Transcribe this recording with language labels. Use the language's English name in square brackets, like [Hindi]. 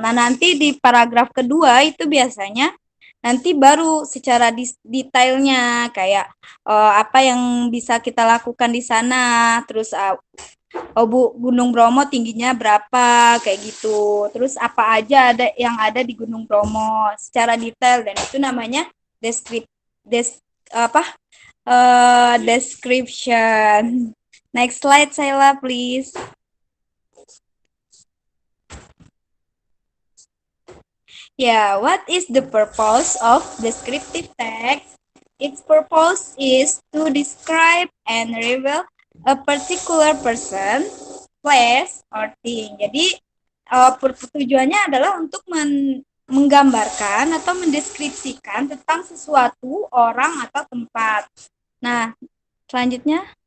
[Indonesian] Nah, nanti di paragraf kedua itu biasanya nanti baru secara detailnya kayak apa yang bisa kita lakukan di sana, terus Gunung Bromo tingginya berapa kayak gitu. Terus apa aja ada yang ada di Gunung Bromo secara detail, dan itu namanya description. [English] Next slide, Sayla, please. Yeah, what is the purpose of descriptive text? Its purpose is to describe and reveal a particular person, place, or thing. [Indonesian] Jadi, tujuannya adalah untuk menggambarkan atau mendeskripsikan tentang sesuatu, orang, atau tempat. Nah, selanjutnya.